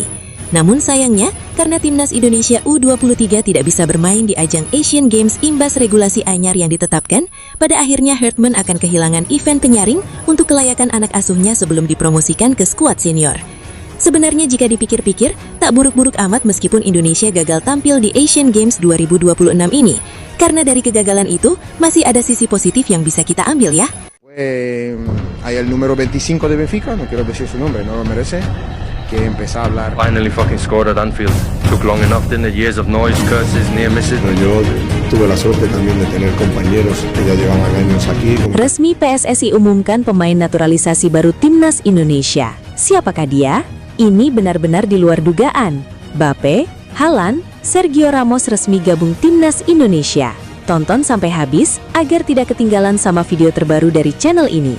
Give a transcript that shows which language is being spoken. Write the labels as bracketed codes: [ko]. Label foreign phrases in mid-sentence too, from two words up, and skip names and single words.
[id] Namun sayangnya, karena timnas Indonesia U23 tidak bisa bermain di ajang Asian Games imbas regulasi anyar yang ditetapkan, pada akhirnya Hartman akan kehilangan event penyaring untuk kelayakan anak asuhnya sebelum dipromosikan ke skuad senior. Sebenarnya jika dipikir-pikir, tak buruk-buruk amat meskipun Indonesia gagal tampil di Asian Games 2026 ini. Karena dari kegagalan itu, masih ada sisi positif yang bisa kita ambil ya. [es] Hay el número 25 de Benfica, no quiero decir su nombre, no lo merece, que empezó a hablar. [en] Finally fucking scored at Anfield. Took long enough, didn't it? Years of noise, curses, near misses. [es] Yo tuve la suerte también de tener compañeros que ya llevaban años aquí. [id] Resmi PSSI umumkan pemain naturalisasi baru timnas Indonesia. Siapakah dia? Ini benar-benar di luar dugaan. Mbappe, Haaland, Sergio Ramos resmi gabung timnas Indonesia. Tonton sampai habis agar tidak ketinggalan sama video terbaru dari channel ini.